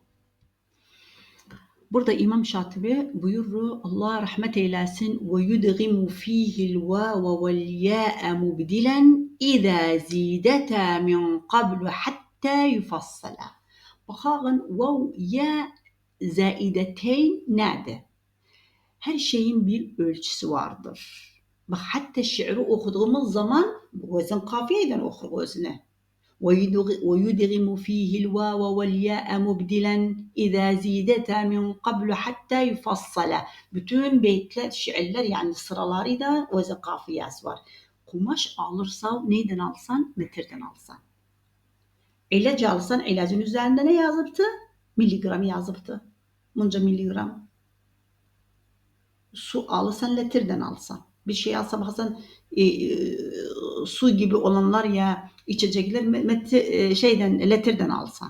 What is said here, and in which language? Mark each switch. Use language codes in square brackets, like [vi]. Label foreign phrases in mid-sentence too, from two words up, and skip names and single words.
[tr] Burada İmam Şatibi buyurur Allah rahmet eylesin [ar] ويدغم فيه الواو والياء مبدلا إذا زيدتا من قبل حتى يفصل. [tr] Bakın vav ya zaideteyn nerede? Her şeyin bir ölçüsü vardır. Bak hatta şiiri okuduğumuz zaman vezin kafiyeden okur vezine. [ar] ويدغم فيه الواو والياء مبدلا إذا زيدتا من قبل حتى يفصل. [tr] Bütün beytler, şiirler yani sıraları da vezin kafiyesi var. Kumaş alırsan neyden alsan? Metreden alsan. İlaç alırsan ilacın üzerinde ne yazıptı? Miligram yazıptı. Bunca miligram. Su alırsan litreden alsan. Bir şey alsan bazen su gibi olanlar ya içecekler litreden alsan.